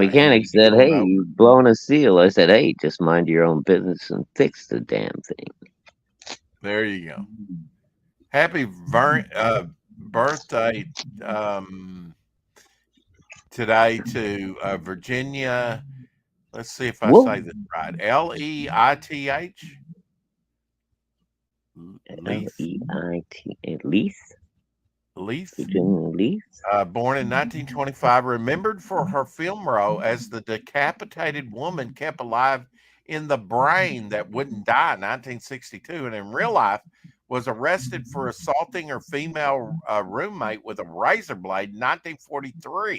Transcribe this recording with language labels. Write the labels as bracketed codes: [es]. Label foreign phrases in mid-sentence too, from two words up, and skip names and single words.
[en] mechanic said, "Hey, you've blown a seal." I said, "Hey, just mind your own business and fix the damn thing." There you go. Happy birthday today to Virginia. Let's see if I say this right. Leith. Leith. Leith. Leith. Virginia Leith. Born in 1925, remembered for her film role as the decapitated woman kept alive in the brain that wouldn't die in 1962, and in real life was arrested for assaulting her female roommate with a razor blade in 1943.